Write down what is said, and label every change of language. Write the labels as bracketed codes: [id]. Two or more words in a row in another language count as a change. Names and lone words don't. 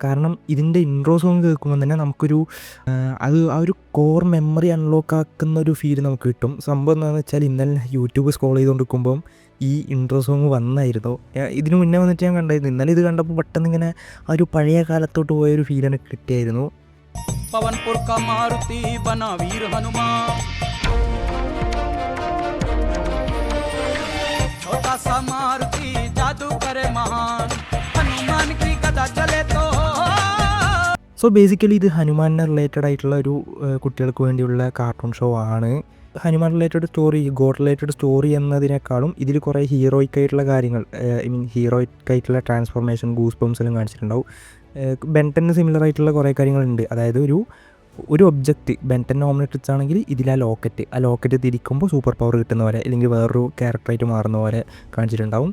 [ml] കാരണം ഇതിൻ്റെ [en] intro song [ml] കേൾക്കുമ്പോൾ തന്നെ നമുക്കൊരു ആ ഒരു [en] core memory unlock [ml] ആക്കുന്ന ഒരു ഫീൽ നമുക്ക് കിട്ടും. സംഭവം എന്താണെന്ന് വെച്ചാൽ ഇന്നലെ യൂട്യൂബ് സ്ക്രോൾ ചെയ്തുകൊണ്ടിരിക്കുമ്പം ഈ [en] intro song [ml] വന്നായിരുന്നു. ഇതിന് മുന്നേ വന്നിട്ട് ഞാൻ കണ്ടായിരുന്നു. ഇന്നലെ ഇത് കണ്ടപ്പോൾ പെട്ടെന്ന് ഇങ്ങനെ ആ ഒരു പഴയ കാലത്തോട്ട് പോയൊരു ഫീൽ എനിക്ക് കിട്ടിയായിരുന്നു. [hi] पवनपुर का मारुति बना वीर हनुमान, छोटा सा मारुति जादू करे महान, हनुमान की गदा चले तो. [en] so basically [ml] ഇത് ഹനുമാനെ റിലേറ്റഡ് ആയിട്ടുള്ള ഒരു കുട്ടികൾക്ക് വേണ്ടിയുള്ള [en] cartoon show [ml] ആണ്. ഹനുമാൻ [en] related story, god related story [ml] എന്നതിനേക്കാളും ഇതിൽ കുറേ ഹീറോയിക് ആയിട്ടുള്ള കാര്യങ്ങൾ, [en] I mean heroic [ml] ആയിട്ടുള്ള ട്രാൻസ്ഫോർമേഷൻ, [en] goose bumps [ml] എല്ലാം കാണിച്ചിട്ടുണ്ടാവും. ബെൻടന് സിമിലർ ആയിട്ടുള്ള കുറേ കാര്യങ്ങളുണ്ട്. അതായത് ഒരു ഒബ്ജക്റ്റ്, ബെൻടൻ ഓംനിട്രിക്സ് ആണെങ്കിൽ ഇതിൽ ആ ലോക്കറ്റ് തിരിക്കുമ്പോൾ [en] super power [ml] കിട്ടുന്ന പോലെ അല്ലെങ്കിൽ വേറൊരു ക്യാരക്ടറായിട്ട് മാറുന്ന പോലെ കാണിച്ചിട്ടുണ്ടാവും.